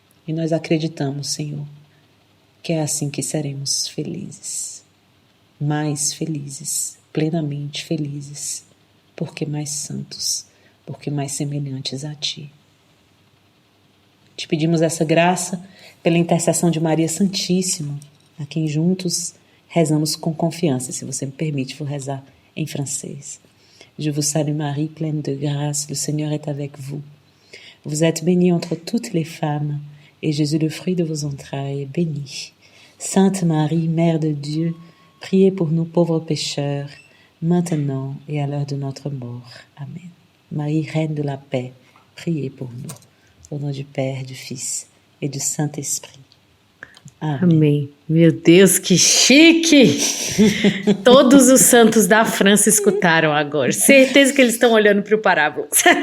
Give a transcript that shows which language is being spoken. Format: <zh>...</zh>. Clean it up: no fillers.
<pt>E nós acreditamos, Senhor, que é assim que seremos felizes, mais felizes, plenamente felizes, porque mais santos, porque mais semelhantes a Ti. Te pedimos essa graça pela intercessão de Maria Santíssima, a quem juntos rezamos com confiança. Se você me permite, vou rezar em francês.</pt> <fr>Je vous salue Marie, pleine de grâce, le Seigneur est avec vous. Vous êtes bénie entre toutes les femmes, et Jésus, le fruit de vos entrailles, est béni. Sainte Marie, Mère de Dieu, priez pour nous pauvres pécheurs, maintenant et à l'heure de notre mort. Amen. Marie, Reine de la paix, priez pour nous. Au nom du Père, du Fils et du Saint-Esprit.</fr> <pt>Amém. Amém. Meu Deus, que chique! Todos os santos da França escutaram agora. Certeza que eles estão olhando para o Parábolas.</pt>